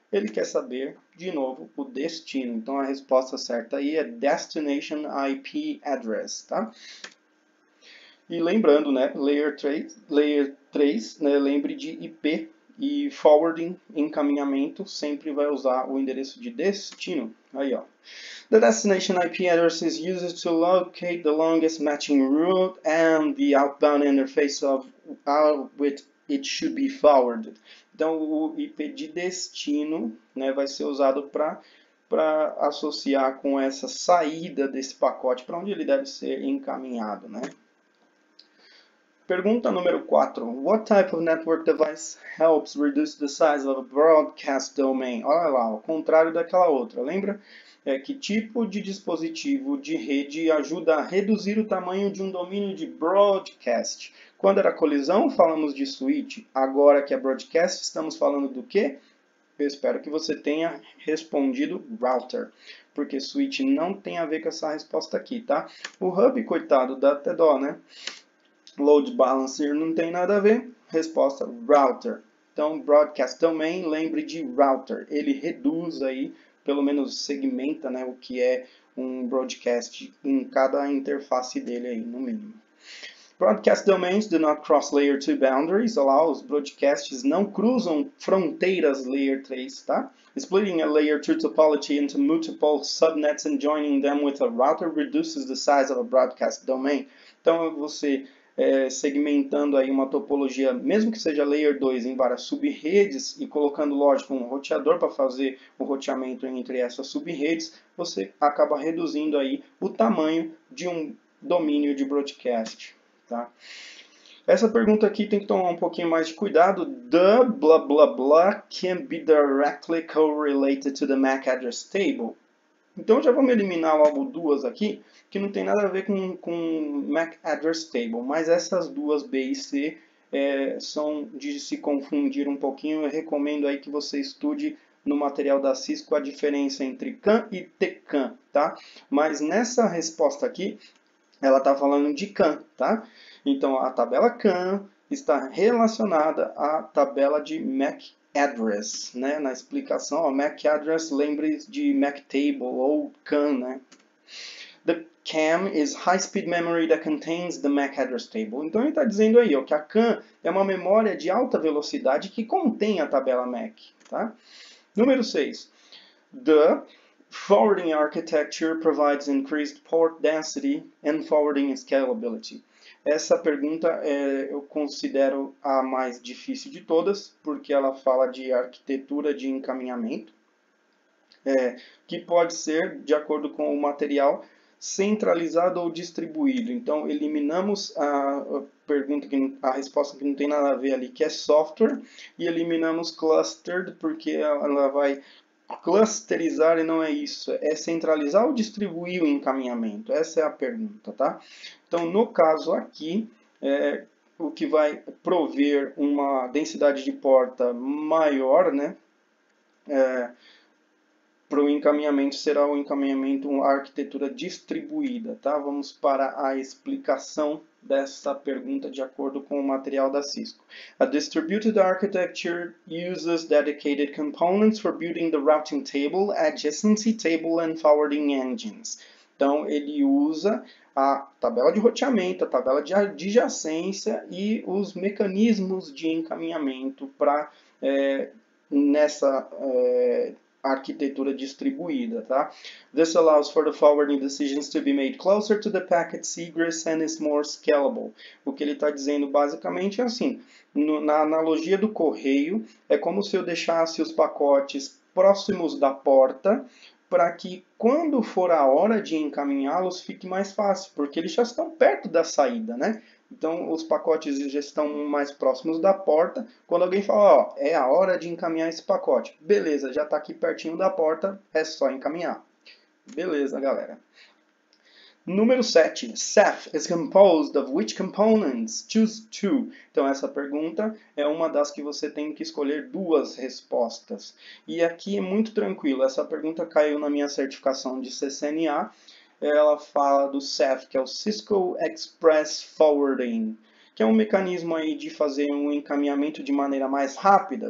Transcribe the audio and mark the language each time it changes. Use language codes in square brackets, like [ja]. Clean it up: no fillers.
[pt] Ele quer saber, de novo, o destino. Então, a resposta certa aí é Destination IP Address, tá? E lembrando, né, Layer 3 né, lembre de IP e forwarding, encaminhamento, sempre vai usar o endereço de destino. Aí, ó. [en] The destination IP address is used to locate the longest matching route and the outbound interface of how it should be forwarded. [pt] Então, o IP de destino, né, vai ser usado para associar com essa saída desse pacote, para onde ele deve ser encaminhado, né? Pergunta número 4. [en] What type of network device helps reduce the size of a broadcast domain? [pt] Olha lá, ao contrário daquela outra. Lembra? Que tipo de dispositivo de rede ajuda a reduzir o tamanho de um domínio de broadcast? Quando era colisão, falamos de switch. Agora que é broadcast, estamos falando do quê? Eu espero que você tenha respondido router, porque switch não tem a ver com essa resposta aqui, tá? O hub, coitado, dá até dó, né? Load balancer não tem nada a ver. Resposta, router. Então, broadcast domain, lembre de router. Ele reduz aí, pelo menos segmenta, né, o que é um broadcast em cada interface dele aí, no mínimo. [en] Broadcast domains do not cross layer 2 boundaries. [pt] Olha lá, os broadcasts não cruzam fronteiras layer 3, tá? [en] Splitting a layer 2 topology into multiple subnets and joining them with a router reduces the size of a broadcast domain. [pt] Então, você segmentando aí uma topologia, mesmo que seja layer 2 em várias subredes e colocando, lógico, um roteador para fazer o roteamento entre essas subredes, você acaba reduzindo aí o tamanho de um domínio de broadcast, tá? Essa pergunta aqui tem que tomar um pouquinho mais de cuidado. [en] The blah blah blah can be directly correlated to the MAC address table. [pt] Então já vamos eliminar logo duas aqui, que não tem nada a ver com MAC Address Table, mas essas duas B e C são de se confundir um pouquinho. Eu recomendo aí que você estude no material da Cisco a diferença entre CAN e TCAN, tá? Mas nessa resposta aqui, ela está falando de CAN, tá? Então, a tabela CAN está relacionada à tabela de MAC address, né? Na explicação, ó, MAC address, lembre de MAC table ou CAN, né? [en] The CAM is high-speed memory that contains the MAC address table. [pt] Então ele está dizendo aí, ó, que a CAN é uma memória de alta velocidade que contém a tabela MAC, tá? Número 6. [en] The forwarding architecture provides increased port density and forwarding scalability. [pt] Essa pergunta eu considero a mais difícil de todas, porque ela fala de arquitetura de encaminhamento, que pode ser, de acordo com o material, centralizado ou distribuído. Então, eliminamos a pergunta, a resposta que não tem nada a ver ali, que é software, e eliminamos clustered, porque ela vai clusterizar e não é isso, é centralizar ou distribuir o encaminhamento? Essa é a pergunta, tá? Então, no caso aqui, o que vai prover uma densidade de porta maior, né? Para o encaminhamento será o encaminhamento, uma arquitetura distribuída, tá? Vamos para a explicação dessa pergunta de acordo com o material da Cisco. [en] A distributed architecture uses dedicated components for building the routing table, adjacency table and forwarding engines. [pt] Então, ele usa a tabela de roteamento, a tabela de adjacência e os mecanismos de encaminhamento para nessa arquitetura distribuída, tá? [en] This allows for the forwarding decisions to be made closer to the packet's egress and is more scalable. [pt] O que ele está dizendo basicamente é assim, na analogia do correio, é como se eu deixasse os pacotes próximos da porta, para que quando for a hora de encaminhá-los fique mais fácil, porque eles já estão perto da saída, né? Então, os pacotes já estão mais próximos da porta. Quando alguém fala, ó, é a hora de encaminhar esse pacote. Beleza, já está aqui pertinho da porta, é só encaminhar. Beleza, galera. Número 7. [en] Ceph is composed of which components? Choose two. [pt] Então, essa pergunta é uma das que você tem que escolher duas respostas. E aqui é muito tranquilo. Essa pergunta caiu na minha certificação de CCNA. Ela fala do Ceph, que é o Cisco Express Forwarding, que é um mecanismo aí de fazer um encaminhamento de maneira mais rápida.